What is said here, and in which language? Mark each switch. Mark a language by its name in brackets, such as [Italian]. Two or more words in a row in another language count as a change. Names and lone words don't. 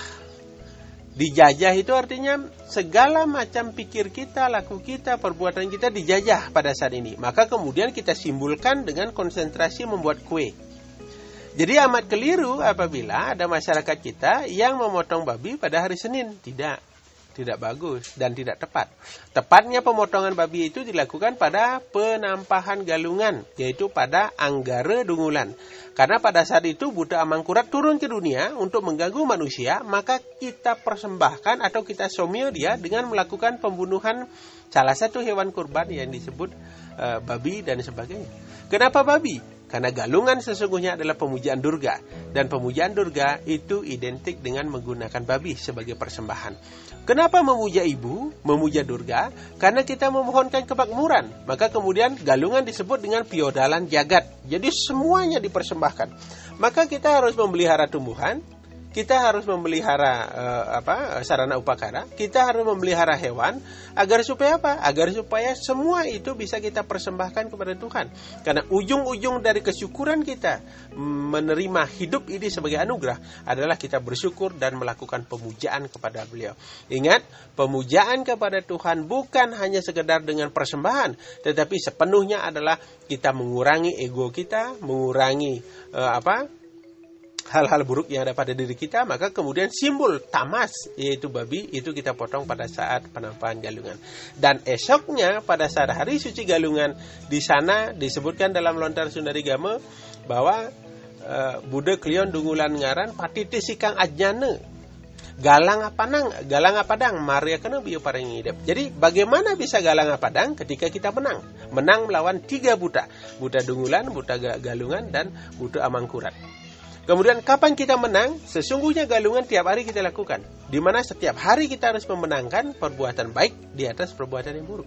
[Indonesian] Dijajah itu artinya segala macam pikir kita, laku kita, perbuatan kita dijajah pada saat ini. Maka kemudian kita simbolkan dengan konsentrasi membuat kue. Jadi amat keliru apabila ada masyarakat kita yang memotong babi pada hari Senin. Tidak bagus dan tidak tepat. Tepatnya pemotongan babi itu dilakukan pada penampahan galungan, yaitu pada Anggara Dungulan. Karena pada saat itu buta Amangkurat turun ke dunia untuk mengganggu manusia, maka kita persembahkan atau kita somio dia dengan melakukan pembunuhan salah satu hewan kurban yang disebut babi dan sebagainya. Kenapa babi? Karena galungan sesungguhnya adalah pemujaan Durga. Dan pemujaan Durga itu identik dengan menggunakan babi sebagai persembahan. Kenapa memuja ibu, memuja Durga? Karena kita memohonkan kemakmuran. Maka kemudian galungan disebut dengan piodalan jagat. Jadi semuanya dipersembahkan. Maka kita harus memelihara tumbuhan. Kita harus memelihara sarana upakara, kita harus memelihara hewan, agar supaya apa? Agar supaya semua itu bisa kita persembahkan kepada Tuhan. Karena ujung-ujung dari kesyukuran kita menerima hidup ini sebagai anugerah adalah kita bersyukur dan melakukan pemujaan kepada Beliau. Ingat, pemujaan kepada Tuhan bukan hanya sekedar dengan persembahan, tetapi sepenuhnya adalah kita mengurangi ego kita, mengurangi hal-hal buruk yang ada pada diri kita, maka kemudian simbol tamas, yaitu babi, itu kita potong pada saat penampahan galungan. Dan esoknya pada saat hari suci galungan, di sana disebutkan dalam lontar Sundari Gama bahwa [Kawi] Buddha Klion Dungulan Ngaran patiti sikang ajnane galang apadang Maria kena biu paring hidup. [Indonesian] Jadi bagaimana bisa [Kawi] galang apadang [Indonesian] ketika kita menang melawan 3 buta Dungulan, buta Galungan dan buta Amangkurat. Kemudian kapan kita menang? Sesungguhnya galungan tiap hari kita lakukan. Di mana setiap hari kita harus memenangkan perbuatan baik di atas perbuatan yang buruk.